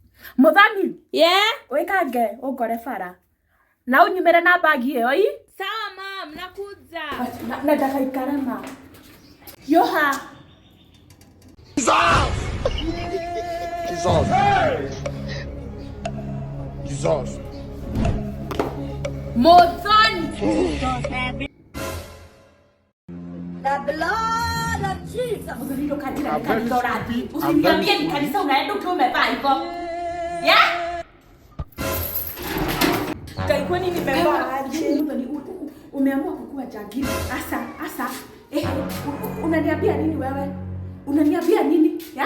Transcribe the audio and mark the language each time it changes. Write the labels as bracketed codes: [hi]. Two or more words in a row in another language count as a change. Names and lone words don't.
[ki] Muthami. [en] Yeah? [ki] Wekage ungore bara. Na unyumere na bagi iyo ii? [sw] Sawa mam, nakuja. [ki] Na ndakaikara ma. Yoha. [en] Jesus! Jesus! Jesus! [ki] Muthoni. [en] The blood of Jesus. [ki] Muthoni ukajira kanisa uradi. [sw] Usiniambie ni kanisa unaenda ukiwa umevaa hivyo. [en] Yeah? [sw] Kwani nimevaa aje? Umeamua kukua jagiri. Asa. Unaniambia nini wewe? Unaniambia nini? Ya?